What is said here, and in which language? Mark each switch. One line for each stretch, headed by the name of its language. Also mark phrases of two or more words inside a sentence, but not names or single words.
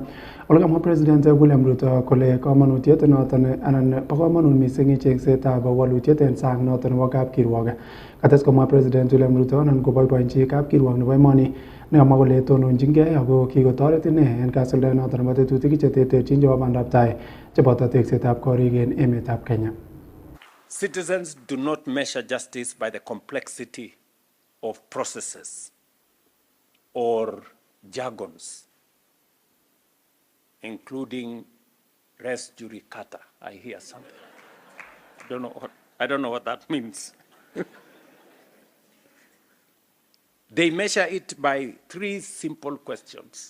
Kalenjin: Ole kamwa President William Ruto kole kamanutiet noton anan bo kamanut mising chengsetab walutiet en sang noton nebo kapkirwok. Kates komwa President William Ruto anan koboiboenchi kapkirwok nebo emoni nekamwa kole tononjingei ako kikotoret ine en kasuldaet noton nebo tetutik cheterterchin chebo bandab tai cheboto teksetab korik en emetab Kenya.
English: Citizens do not measure justice by the complexity of processes or jargons, including
Latin: res judicata.
English: I hear something. I don't know what that means. They measure it by three simple questions.